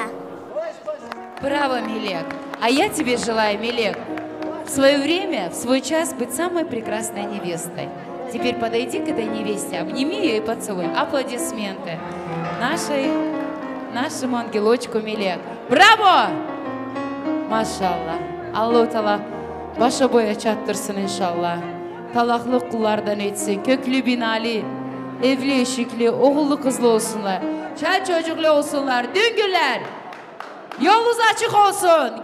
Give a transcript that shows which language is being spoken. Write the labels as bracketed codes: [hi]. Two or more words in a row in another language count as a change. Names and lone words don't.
[ru] Браво, Мелек. А я тебе желаю, Мелек, в свое время, в свой час быть самой прекрасной невестой. Теперь подойди к этой невесте, обними ее и поцелуй. Аплодисменты нашему ангелочку Мелек. Браво! [tr] Maşallah. Allah-u Teala başa boya çattırsın inşallah. Talaklı kullardan etsin. Köklü binali, evli eşikli, oğullu kızlı olsunlar. Çel çocuklu olsunlar. Düngüller. Yolunuz açık olsun.